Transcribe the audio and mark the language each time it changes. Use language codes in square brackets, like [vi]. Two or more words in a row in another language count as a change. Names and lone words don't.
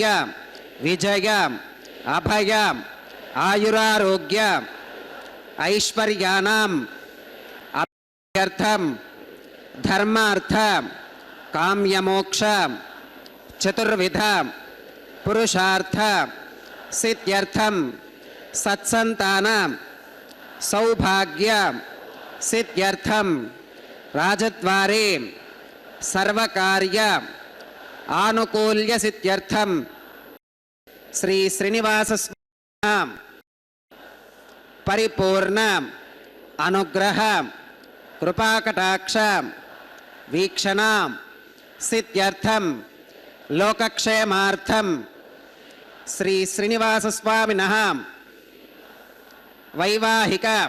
[sa] విజయ అభయ ఆయురారోగ్య ఐశ్వర్యానాం అభ్యర్థం ధర్మార్థ కామ్యమోక్ష చతుర్విధ పురుషార్థ సిద్ధ్యర్థం సత్సంతాన सौभाग्य सिद्ध्यर्थम राजद्वारे सर्वकार्य आनुकूल्य सिद्ध्यर्थम श्री श्रीनिवास परिपूर्ण अनुग्रह कृपाकटाक्ष वीक्षण सिद्ध्यर्थम लोकक्षेमार्थम श्री श्रीनिवास स्वामिनः वैवाहिक